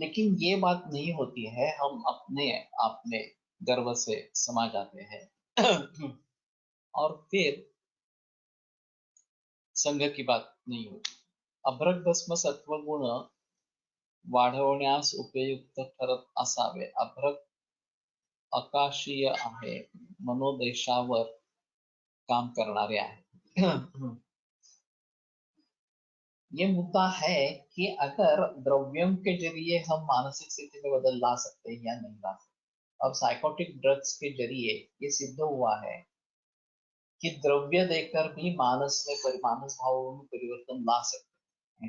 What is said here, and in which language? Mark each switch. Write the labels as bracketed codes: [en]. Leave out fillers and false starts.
[hi] लेकिन ये बात नहीं होती है, हम अपने आप में गर्व से समा जाते हैं और फिर संघ की बात नहीं होती। [mr] अभ्रक भस्म सत्वगुण वाढवण्यास उपयुक्त ठरत असावे। अभ्रक अकाशीय आहे, मनोदेशावर काम करणारे आहे। [hi] ये मुद्दा है कि अगर द्रव्यों के जरिए हम मानसिक स्थिति में बदल ला सकते हैं या नहीं ला सकते। अब साइकोटिक ड्रग्स के जरिए ये सिद्ध हुआ है कि द्रव्य देकर भी मानस भावों में परिवर्तन ला सकते हैं।